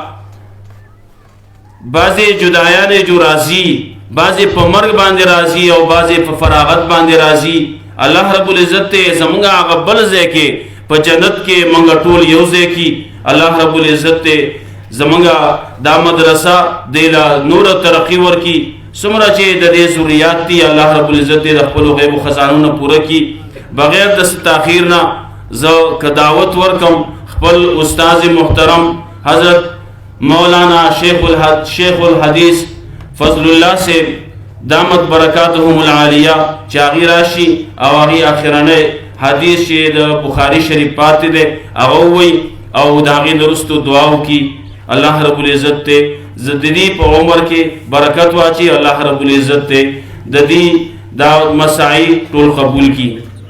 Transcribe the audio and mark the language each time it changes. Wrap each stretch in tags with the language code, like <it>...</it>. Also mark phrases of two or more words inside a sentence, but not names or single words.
<ps>بعضې جدایانې جو راځي بعضې په مرګ باندې راځي او بعضې په فراغت باندې راځي الله رب العزت ته زمونږه هغه بل ځای کې په جنت کې موږ ټول یو ځای کې الله رب العزت ته زمونږه دا مدرسه دې له نوره ترقي ورکړي څومره چې د دې ضروریات دي الله رب العزت دې د خپلو غیبو خزانونه پوره کړي بغیر د تاخیر نه زه که دعوت ورکم خپل استاذ محترم حضرت مولانا شیخ الحدیث فضل اللہ سے</ps> <ar>دامت برکاتهم العالیه</ar> <ps>چې هغې راشي او هغې اخرنی حدیث چې د بخاري شریف پاتې دی هغه ووایي او د هغې نه وروستو دعا وکړي. الله رب العزت ته د دې په عمر کې برکت واچي. الله رب العزت ته د دې دا مساعي ټول قبول کړي.</ps>